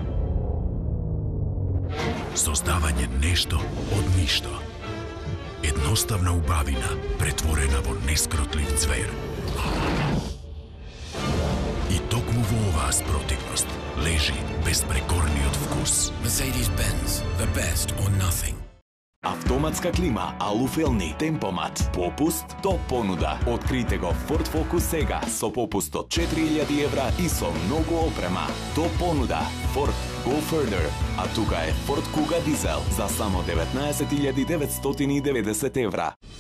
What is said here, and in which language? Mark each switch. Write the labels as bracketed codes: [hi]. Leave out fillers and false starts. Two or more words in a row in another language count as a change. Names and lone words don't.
[mk] Создавање нешто од ништо. Едноставна убавина претворена во нескротлив цвер. И токму во оваа спротивност лежи безпрекорниот вкус. [en] Mercedes-Benz, the best or nothing. [mk] Автоматска клима Алуфелни Темпомат. Попуст топ понуда. Открите го Ford Focus сега со попуст од €4,000 и со многу опрема. Топ понуда Ford [en] Go Further. [mk] А тука е Ford Kuga Diesel за само €19,990.